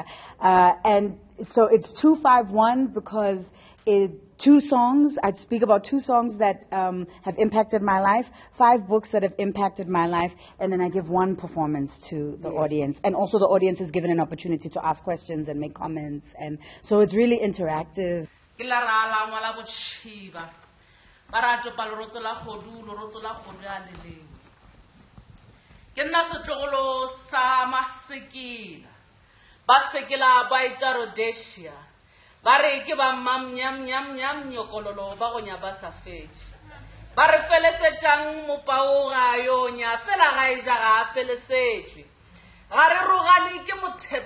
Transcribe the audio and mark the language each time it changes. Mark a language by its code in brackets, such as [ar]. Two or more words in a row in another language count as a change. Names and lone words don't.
[en] And so it's 251 because I'd speak about 2 songs that have impacted my life, 5 books that have impacted my life, and then I give 1 performance to the audience. And also the audience is given an opportunity to ask questions and make comments. And so it's really interactive. [nso] Barato palorotso la khodu lorotso la khodu a leleng ke nna setlogolo sa masekela ba sekela ba ita rhodesia ba re ke ba nyam nyokololo ba go nya ba sa fetše ba re felesetšang mopao ga yo nya fela ga e ja ga felesetšwe ga re rogane ke